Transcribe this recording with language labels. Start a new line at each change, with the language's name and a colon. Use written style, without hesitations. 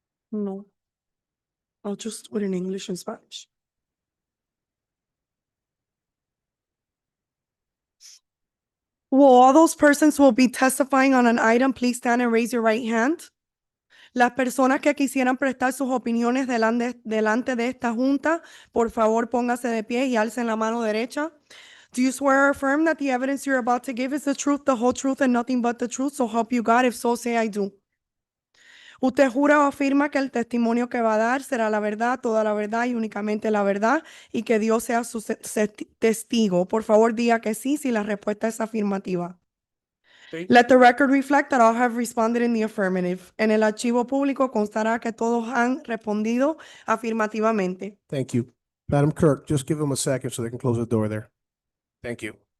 English: No. I'll just do it in English and Spanish. Will all those persons who will be testifying on an item, please stand and raise your right hand?
Spanish: Las personas que quisieran prestar sus opiniones delante de esta junta, por favor póngase de pie y alcen la mano derecha.
English: Do you swear or affirm that the evidence you're about to give is the truth, the whole truth, and nothing but the truth? So help you God. If so, say I do.
Spanish: Usted jura o afirma que el testimonio que va a dar será la verdad, toda la verdad y únicamente la verdad, y que Dios sea su testigo. Por favor, diga que sí si la respuesta es afirmativa. Sí.
English: Let the record reflect that all have responded in the affirmative.
Spanish: En el archivo público constará que todos han respondido afirmativamente.
English: Thank you. Madam Clerk, just give them a second so they can close the door there. Thank you.